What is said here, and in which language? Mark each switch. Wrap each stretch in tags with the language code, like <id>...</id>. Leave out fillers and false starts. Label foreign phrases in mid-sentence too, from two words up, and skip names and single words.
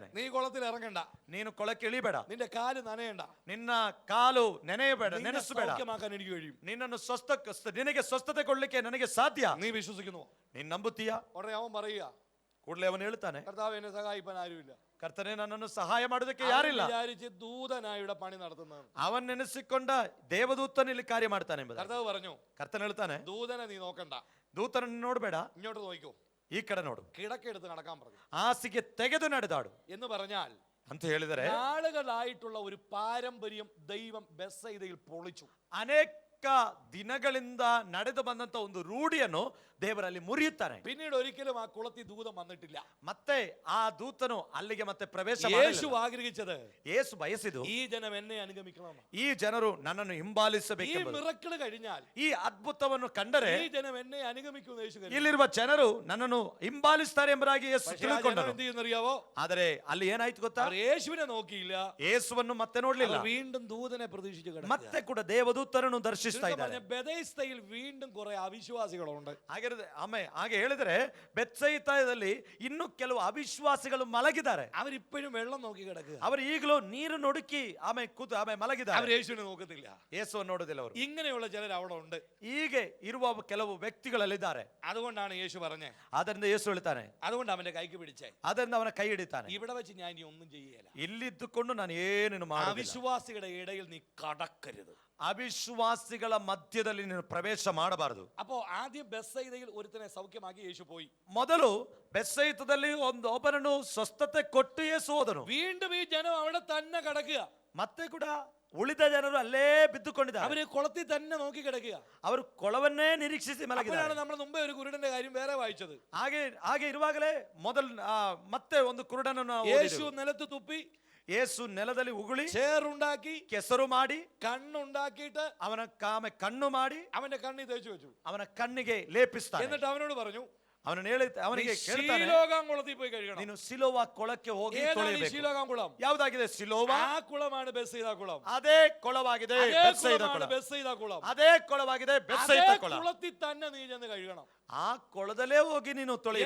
<ml>നീ കുളത്തിൽ ഇറങ്ങണ്ട,</ml> <kn>ನೀನು ಕೊಳಕ್ಕೆ ಇಳಿಬೇಡ,</kn> <ml>നിന്റെ കാല് നനയണ്ട,</ml> <kn>ನಿನ್ನ ಕಾಲು ನೆನೆಯಬೇಡ,</kn> <ml>നിന്നെ</ml> <kn>ನೆನೆಸಬೇಡ.</kn> <ml>സൗഖ്യമാക്കാൻ എനിക്ക് കഴിയും.</ml> <kn>ನಿನ್ನನ್ನು ನಿನಗೆ ಸ್ವಸ್ಥತೆ ಕೊಡ್ಲಿಕ್ಕೆ ನನಗೆ ಸಾಧ್ಯ.</kn> <ml>നീ വിശ്വസിക്കുന്നു?</ml> <kn>ನೀನ್ ನಂಬುತ್ತೀಯಾ?</kn> <ml>ഉടനെ അവൻ പറയുക,</ml> <kn>ಕೂಡಲೇ ಅವನು ಹೇಳ್ತಾನೆ,</kn> <ml>കർത്താവ് എന്നെ സഹായിപ്പാൻ ആരുമില്ല.</ml> <kn>ಕರ್ತನೆ, ನನ್ನನ್ನು ಸಹಾಯ ಮಾಡೋದಕ್ಕೆ ಯಾರಿಲ್ಲ.</kn> <ml>വിചാരിച്ച് ദൂതനായുടെ പണി നടത്തുന്നത്.</ml> <kn>ಅವನ್ ನೆನೆಸಿಕೊಂಡ ದೇವದೂತನ ಇಲ್ಲಿ ಕಾರ್ಯ ಮಾಡ್ತಾನೆ ಎಂಬುದು.</kn> <ml>കർത്താവ് പറഞ്ഞു,</ml> <kn>ಕರ್ತನ ಹೇಳ್ತಾನೆ,</kn> <ml>ദൂതനെ നീ നോക്കണ്ട,</ml> <kn>ದೂತನನ್ನು ನೋಡ್ಬೇಡ,</kn> <ml>ഇങ്ങോട്ട് നോക്കൂ,</ml> <kn>ಈ ಕಡೆ ನೋಡು,</kn> <ml>കിടക്കെടുത്ത് നടക്കാൻ പറഞ്ഞു.</ml> <kn>ಹಾಸಿಗೆ ತೆಗೆದು ನಡೆದಾಡು</kn> <ml>എന്ന് പറഞ്ഞാൽ</ml> <kn>ಅಂತ ಹೇಳಿದರೆ,</kn> <ml>നാളുകളായിട്ടുള്ള ഒരു പാരമ്പര്യം ദൈവം ബെത്സയിദയിൽ പൊളിച്ചു.</ml> <kn>ಅನೇಕ ದಿನಗಳಿಂದ ನಡೆದು ಬಂದಂತ ಒಂದು ರೂಢಿಯನ್ನು ದೇವರಲ್ಲಿ ಮುರಿಯುತ್ತಾನೆ.</kn> <ml>പിന്നീട് ഒരിക്കലും ആ കുളത്തിൽ ദൂതൻ വന്നിട്ടില്ല.</ml> <kn>ಮತ್ತೆ ಆ ದೂತನು ಅಲ್ಲಿಗೆ ಮತ್ತೆ ಪ್ರವೇಶ</kn> <ml>യേശു ആഗ്രഹിച്ചത്,</ml> <kn>ಯೇಸು ಬಯಸಿದು,</kn> <ml>ഈ ജനം എന്നെ അനുഗമിക്കണം.</ml> <kn>ಈ ಜನರು ನನ್ನನ್ನು</kn> <ml>ഈ</ml> <kn>ಹಿಂಬಾಲಿಸಬೇಕು.</kn> <ml>മിറക്കിൾ കഴിഞ്ഞാൽ</ml> <kn>ಈ ಅದ್ಭುತವನ್ನು ಕಂಡರೆ</kn> <ml>ഈ ജനം എന്നെ അനുഗമിക്കുമെന്ന് യേശു കരുതി.</ml> <kn>ಇಲ್ಲಿರುವ ಜನರು ನನ್ನನ್ನು ಹಿಂಬಾಲಿಸ್ತಾರೆ ಎಂಬುದಾಗಿ ಯೇಸು</kn> <ml>പക്ഷേ ആ ജനം</ml> <kn>ತಿಳಿದುಕೊಂಡರು.</kn> <ml>എന്ത് ചെയ്യുന്നറിയാവോ?</ml> <kn>ಆದರೆ ಅಲ್ಲಿ ಏನಾಯ್ತು ಗೊತ್ತಾ?</kn> <ml>അവർ യേശുവിനെ നോക്കിയില്ല,</ml> <kn>ಯೇಸುವನ್ನು ಮತ್ತೆ ನೋಡ್ಲಿಲ್ಲ,</kn> <ml>അവർ വീണ്ടും ദൂതനെ പ്രതീക്ഷിച്ചു കിടക്കുക.</ml> <kn>ಮತ್ತೆ ಕೂಡ ದೇವದೂತರನ್ನು ದರ್ಶಿಸ್ತಾ ಇದ್ದಾರೆ.</kn> <ml>ബെഥെസ്ദയിൽ വീണ്ടും കുറെ അവിശ്വാസികളുണ്ട്.</ml> <kn>ಹಾಗೆ ಹೇಳಿದ್ರೆ ಬೆತ್ಸೈತಾದಲ್ಲಿ ಇನ್ನು ಕೆಲವು ಅವಿಶ್ವಾಸಿಗಳು ಮಲಗಿದ್ದಾರೆ.</kn> <ml>അവരിപ്പോഴും വെള്ളം നോക്കി കിടക്കുക.</ml> <kn>ಅವರು ಈಗಲೂ ನೀರು ನುಡುಕಿ ಮಲಗಿದ್ದಾರೆ.</kn> <ml>അവർ യേശുവിനെ നോക്കത്തില്ല.</ml> <kn>ಯೇಸುವನ್ನು ನೋಡುದಿಲ್ಲ ಅವರು.</kn> <ml>ഇങ്ങനെയുള്ള ചിലർ അവിടെ ഉണ്ട്.</ml> <kn>ಹೀಗೆ ಇರುವ ಕೆಲವು ವ್ಯಕ್ತಿಗಳಲ್ಲಿದ್ದಾರೆ.</kn> <ml>അതുകൊണ്ടാണ് യേശു പറഞ്ഞേ,</ml> <kn>ಅದರಿಂದ ಯೇಸು ಹೇಳ್ತಾನೆ,</kn> <ml>അതുകൊണ്ട് അവന്റെ കൈക്ക് പിടിച്ചേ,</ml> <kn>ಅದರಿಂದ ಅವನ ಕೈ ಹಿಡಿತಾನೆ,</kn> <ml>ഇവിടെ വെച്ച് ഞാൻ ഇനി ഒന്നും ചെയ്യല.</ml> <kn>ಇಲ್ಲಿದ್ದುಕೊಂಡು ನಾನು ಏನೇನು ಮಾಡುವುದಿಲ್ಲ.</kn> <ml>അവിശ്വാസികളുടെ ഇടയിൽ നീ കടക്കരുത്.</ml> <kn>ಅವಿಶ್ವಾಸಿಗಳ ಮಧ್ಯದಲ್ಲಿ ನೀನು ಪ್ರವೇಶ ಮಾಡಬಾರದು.</kn> <ml>അപ്പോ ആദ്യം ബെത്സയിദയിൽ ഒരുത്തനെ സൗഖ്യമാക്കി യേശു പോയി.</ml> <kn>ಮೊದಲು ಬೆತ್ಸೈತದಲ್ಲಿ ಒಬ್ಬನನ್ನು ಸ್ವಸ್ಥತೆ ಕೊಟ್ಟು ಯೇಸು ಹೋದನು.</kn> <ml>വീണ്ടും ഈ ജനം അവിടെ തന്നെ കിടക്കുക.</ml> <kn>ಮತ್ತೆ ಕೂಡ ಉಳಿದ ಜನರು ಅಲ್ಲೇ ಬಿದ್ದುಕೊಂಡಿದ್ದಾರೆ.</kn> <ml>അവര് കുളത്തിൽ തന്നെ നോക്കി കിടക്കുക.</ml> <kn>ಅವರು ಕೊಳವನ್ನೇ ನಿರೀಕ್ಷಿಸಿ ಮಲಗಿದ್ದಾರೆ.</kn> <ml>നമ്മൾ മുമ്പേ ഒരു കുരുടന്റെ കാര്യം വേറെ വായിച്ചത്.</ml> <kn>ಹಾಗೆ ಇರುವಾಗಲೇ ಮತ್ತೆ ಒಂದು ಕುರುಡನನ್ನು</kn> <ml>യേശു നിലത്ത് തുപ്പി,</ml> <kn>ಯೇಸು ನೆಲದಲ್ಲಿ ಉಗುಳಿ</kn> <ml>ചേറുണ്ടാക്കി</ml> <kn>ಕೆಸರು ಮಾಡಿ</kn> <ml>കണ്ണുണ്ടാക്കിയിട്ട്</ml> <kn>ಅವನ ಕಣ್ಣು ಮಾಡಿ</kn> <ml>അവന്റെ കണ്ണി തേച്ചു വെച്ചു.</ml> <kn>ಅವನ ಕಣ್ಣಿಗೆ ಲೇಪಿಸ್ತಾನೆ.</kn> <ml>എന്നിട്ട് അവനോട് പറഞ്ഞു,</ml> <kn>ಅವನಿಗೆ ಕೇಳ್ತಾನೆ,</kn> <ml>ശീലോകാംകുളത്തിൽ പോയി കഴുകണം.</ml> <kn>ನೀನು ಸಿಲೋವ ಕೊಳಕ್ಕೆ ಹೋಗಿ ತೊಳೆಯಬೇಕು.</kn> <ml>ശീലോകാംകുളം</ml> <kn>ಯಾವುದಾಗಿದೆ? ಸಿಲೋವ.</kn> <ml>ആ കുളമാണ് ബെത്സയിദ കുളം.</ml> <kn>ಅದೇ ಕೊಳವಾಗಿದೆ ಬೆತ್ಸೈದ ಕೊಳ.</kn> <ml>ബെത്സയിദ കുളം.</ml> <kn>ಅದೇ ಕೊಳವಾಗಿದೆ ಬೆತ್ಸೈದ ಕೊಳ.</kn> <ml>കുളത്തിൽ തന്നെ നീ ചെന്ന് കഴുകണം.</ml> <kn>ಆ ಕೊಳದಲ್ಲೇ ಹೋಗಿ ನೀನು ತೊಳೆಯಬೇಕು.</kn>